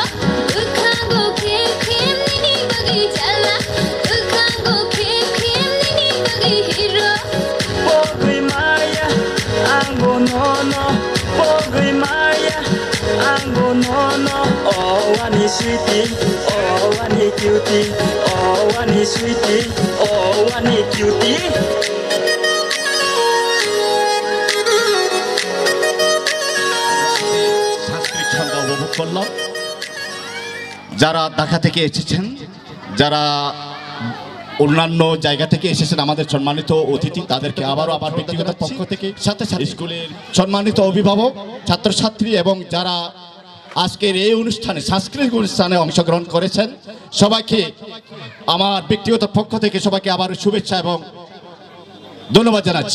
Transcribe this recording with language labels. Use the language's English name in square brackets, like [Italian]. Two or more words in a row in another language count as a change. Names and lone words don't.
[Kok Borok] Dukhango khem khem nini bagi chala, dukhango khem khem nini bagi hero. Pogui Maya, anggo nono Pogui Maya, anggo nono Oh ani sweetie, oh ani cutie Oh ani sweetie, oh ani cutie [Bangla] সাংস্কৃতিক সন্ধ্যা উপভোগ করলাম। যারা ঢাকা থেকে এসেছেন, যারা অন্যান্য জায়গা থেকে এসেছেন আমাদের সম্মানিত অতিথি, তাদেরকে আবারও আবার ব্যক্তিগত পক্ষ থেকে সাথে সাথে স্কুলের সম্মানিত অভিভাবক, ছাত্রছাত্রী এবং যারা আজকের এই অনুষ্ঠানে সাংস্কৃতিক অনুষ্ঠানে অংশগ্রহণ করেছেন সবাইকে আমার ব্যক্তিগত পক্ষ থেকে সবাইকে আবারও শুভেচ্ছা এবং ধন্যবাদ জানাচ্ছি।